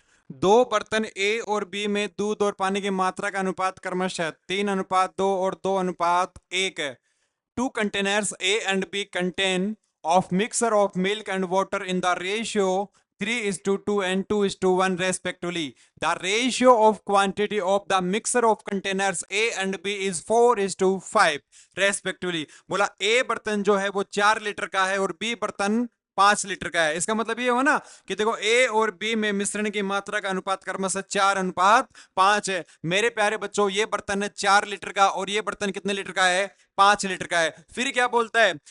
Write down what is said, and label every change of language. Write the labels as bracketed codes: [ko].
[hi] दो बर्तन ए और बी में दूध और पानी की मात्रा का अनुपात क्रमशः 3:2 और 2:1 है. [en] Two containers A and B contain of mixture of milk and water in the ratio 3:2 and 2:1 respectively. The ratio of quantity of the mixture of containers A and B is 4:5 respectively. [hi] बोला A बर्तन जो है वो 4 litre का है और B बर्तन 5 litre का है. इसका मतलब ये हो ना कि देखो A और B में मिश्रण की मात्रा का अनुपात क्रमशः 4:5 है. मेरे प्यारे बच्चों, ये बर्तन है 4 लीटर का और ये बर्तन कितने लीटर का है? 5 लीटर का है. फिर क्या बोलता है?